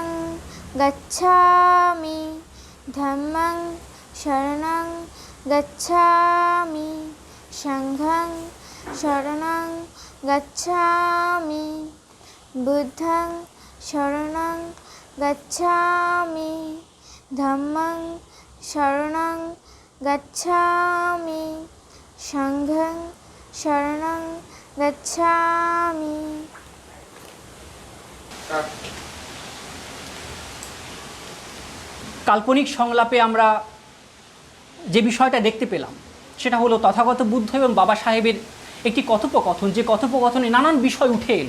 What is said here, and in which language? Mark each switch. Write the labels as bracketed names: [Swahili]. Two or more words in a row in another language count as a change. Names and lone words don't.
[Pali] গচ্ছামি, ধম্মং শরণং গচ্ছামি, সংঘং শরণং গচ্ছামি, বুদ্ধং শরণং গচ্ছামি, ধম্মং শরণং গচ্ছামি, সংঘং শরণং গচ্ছামি। [Bangla] কাল্পনিক সংলাপে আমরা যে বিষয়টা দেখতে পেলাম সেটা হলো তথাগত বুদ্ধ এবং বাবা সাহেবের একটি কথোপকথন, যে কথোপকথনে নানান বিষয় উঠে এলো।